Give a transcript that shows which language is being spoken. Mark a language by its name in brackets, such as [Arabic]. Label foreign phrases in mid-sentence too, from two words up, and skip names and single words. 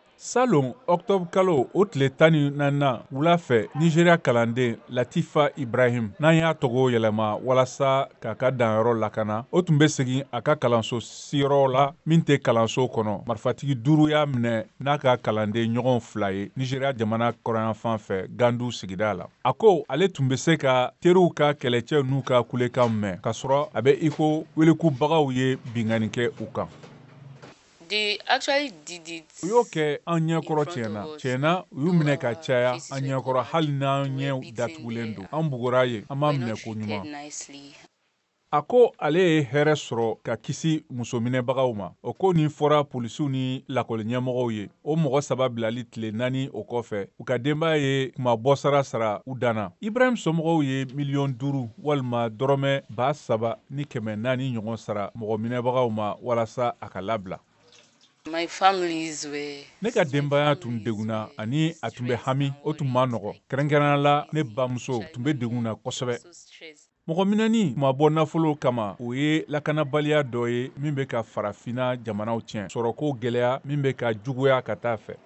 [Bambara] Salon octobre kalo o tile 14 wula fɛ Nigeria kalanden Latifa Ibrahim n'an y'a tɔgɔ yɛlɛma walasa k'a ka danyɔrɔ lakana o tun bɛ segin a ka kalanso siyɔrɔ la min tɛ kalanso kɔnɔ marifatigi 5 y'a minɛ n'a ka kalanden ɲɔgɔn 2 ye Nigeria jamana kɔrɔyanfan fɛ Gandu sigida la. A ko ale tun bɛ se ka teriw ka kɛlɛcɛ n'u ka kulekan mɛn k'a sɔrɔ a bɛ iko welekubagaw ye binkanni kɛ u kan. [English] They actually did it. [Bambara] U y'o kɛ an ɲɛkɔrɔ tiɲɛna u y'u minɛ ka caya an ɲɛkɔrɔ hali n'an ɲɛw datugulen don an bugɔra ye an m'a minɛ ko ɲuman. A ko ale ye hɛrɛ sɔrɔ ka kisi musominɛbagaw ma o ko nin fɔra polisiw ni lakɔli ɲɛmɔgɔw ye o mɔgɔ 3 bilali tile 4 o kɔfɛ u ka denbaya ye kuma bɔsara sara u danna. Ibrahim somɔgɔw ye $5,000,000 walima dɔrɔmɛ 3,400 ɲɔgɔn sara mɔgɔ minɛbagaw ma walasa a ka labila. [English] My families were... [Bambara] Ne ka denbaya tun degunna ani a tun bɛ hami o tun ma nɔgɔ kɛrɛnkɛrɛnnenya la ne bamuso tun bɛ degun na kosɛbɛ. Mɔgɔ minɛni kuma bɔ nafolo kama o ye lakanabaliya dɔ ye min bɛ ka farafina jamanaw tiɲɛ sɔrɔko gɛlɛya min bɛ ka juguya ka taa fɛ.